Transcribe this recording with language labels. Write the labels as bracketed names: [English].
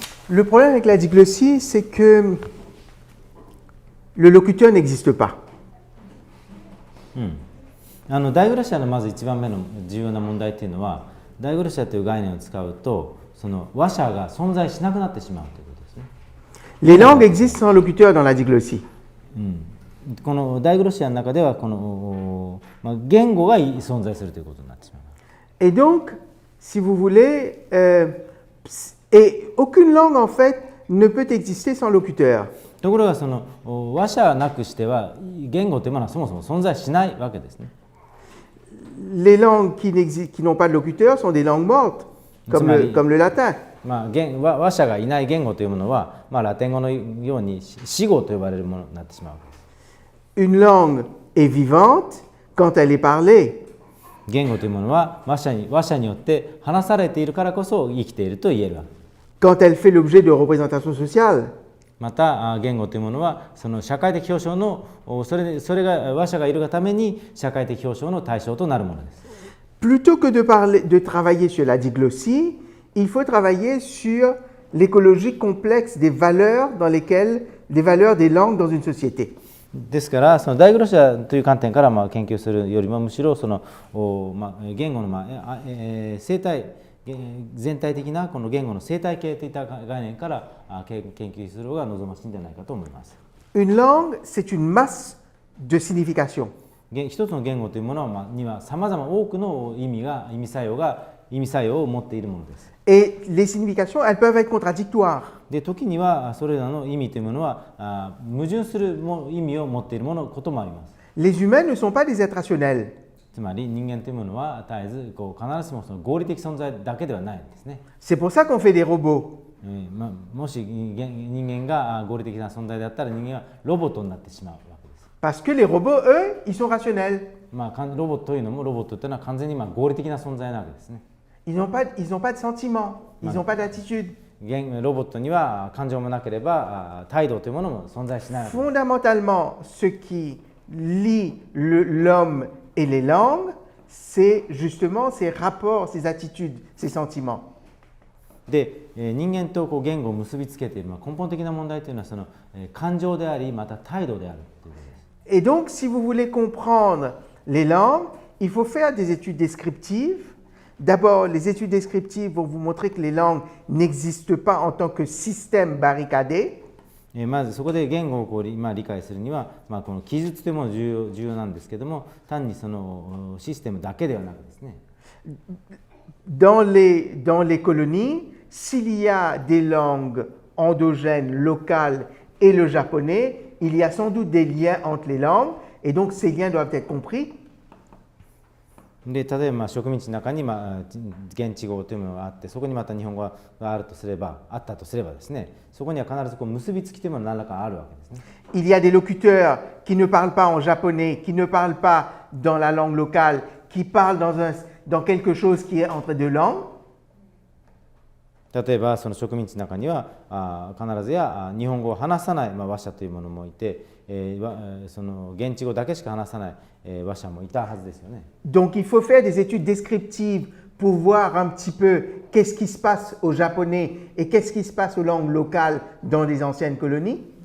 [French] Le problème avec la diglossie, c'est que le locuteur n'existe pas. [Japanese] ダイグラシアのまず一番目の重要な問題というのは、ダイグラシアという概念を使うと、その話者が存在しなくなってしまうということですね。 [French] Les langues existent sans locuteur dans la diglossie. [Japanese] このダイグロシアの中ではこの、言語が存在するということになってしまう。 [French] Et donc, si vous voulez, et aucune langue en fait ne peut exister sans locuteur. [Japanese] ところがその話者なくしては言語というものはそもそも存在しないわけですね。 [French] Les langues qui n'ont pas de locuteur sont des langues mortes, comme le latin. [Japanese] 話者がいない言語というものは、ラテン語のように死語と呼ばれるものになってしまうわけです。 [French] Une langue est vivante quand elle est parlée. [Japanese] 言語というものは話者によって話されているからこそ生きていると言えるわけです。 [French] Quand elle fait l'objet de représentation sociale. [Japanese] また言語というものはその社会的表彰のそれが話者がいるがために社会的表彰の対象となるものです。 [French] Plutôt que de travailler sur la diglossie, il faut travailler sur l'écologie complexe des valeurs des valeurs des langues dans une société. [Japanese] ですからそのダイグロシアという観点から研究するよりもむしろその言語の生態全体的なこの言語の生態系といった概念から研究する方が望ましいんじゃないかと思います。 [French] Une langue, c'est une masse de signification. [Japanese] 一つの言語というものにはさまざま多くの意味作用を持っているものです。 [French] Et les significations, elles peuvent être contradictoires. [Japanese] で時にはそれらの意味というものは矛盾する意味を持っていることもあります。 [French] Les humains ne sont pas des êtres rationnels. [Japanese] つまり人間というものは絶えず必ずしもその合理的存在だけではないんですね。 [French] C'est pour ça qu'on fait des robots. [Japanese] もし人間が合理的な存在であったら人間はロボットになってしまうわけです。 [French] Parce que les robots, eux, ils sont rationnels. [Japanese] ロボットというのもロボットというのは完全に合理的な存在なわけですね。 [French] Ils n'ont pas de sentiments, ils n'ont pas d'attitude. [Japanese] ロボットには感情もなければ態度というものも存在しないわけです。 [French] Fondamentalement, ce qui lie l'homme et les langues, c'est justement ces rapports, ces attitudes, ces sentiments. [Japanese] で人間と言語を結びつけている根本的な問題というのはその感情でありまた態度であるということです。 [French] Et donc, si vous voulez comprendre les langues, il faut faire des études descriptives. D'abord, les études descriptives vont vous montrer que les langues n'existent pas en tant que système barricadé. [Japanese] まずそこで言語を理解するには、この記述というものが重要なんですけども、単にそのシステムだけではなくですね。 [French] Dans les colonies, s'il y a des langues endogènes, locales et le japonais, il y a sans doute des liens entre les langues, et donc ces liens doivent être compris. [Japanese] で例えば植民地の中に現地語というものがあってそこにまた日本語があったとすればですねそこには必ず結びつきというものが何らかあるわけですね。 [French] Il y a des locuteurs qui ne parlent pas en japonais, qui ne parlent pas dans la langue locale, qui parlent dans quelque chose qui est entre deux langues. [Japanese] 例えばその植民地の中には必ずや日本語を話さない話者というものもいて、その現地語だけしか話さない話者もいたはずですよね。 [French] Donc il faut faire des études descriptives pour voir un petit peu qu'est-ce qui se passe au japonais et qu'est-ce qui se passe aux langues locales dans les anciennes colonies.